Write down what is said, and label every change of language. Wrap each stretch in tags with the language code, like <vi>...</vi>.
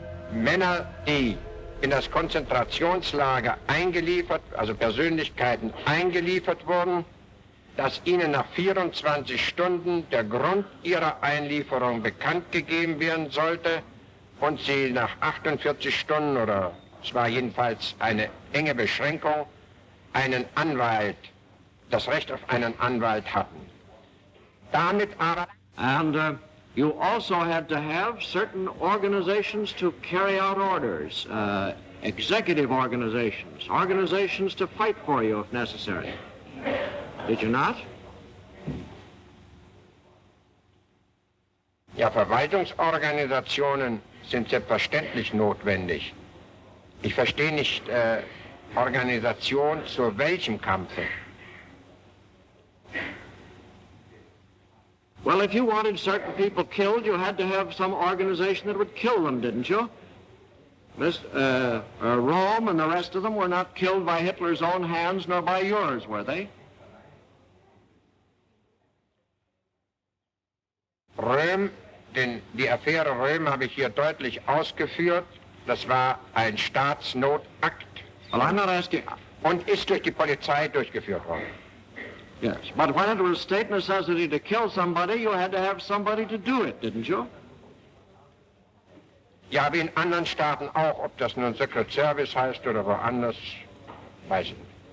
<de>Männer, die in das Konzentrationslager eingeliefert, also Persönlichkeiten eingeliefert wurden, dass ihnen nach 24 Stunden der Grund ihrer Einlieferung bekannt gegeben werden sollte und sie nach 48 Stunden, oder es war jedenfalls eine enge Beschränkung, einen Anwalt, das Recht auf einen Anwalt hatten. Damit aber...</de> <en>And you also had to have certain organizations to carry out orders, executive organizations, organizations to fight for you if necessary. Did you not?</en> <de>Ja, Verwaltungsorganisationen sind selbstverständlich notwendig. Ich verstehe nicht Organisation zu welchem Kampfe.</de> <en>Well, if you wanted certain people killed, you had to have some organization that would kill them, didn't you? Rome and the rest of them were not killed by Hitler's own hands, nor by yours, were they?</en> <de>Röhm, die Affäre Röhm habe ich hier deutlich ausgeführt. Das war ein Staatsnotakt.</de> <en>Well, I'm not asking...</en> <de>Und ist durch die Polizei durchgeführt worden.</de> <en>Yes, but when it was state necessity to kill somebody, you had to have somebody to do it, didn't you?</en> <de>Ja, wie in anderen Staaten auch, ob das nun Secret Service heißt oder woanders, weiß ich nicht.</de>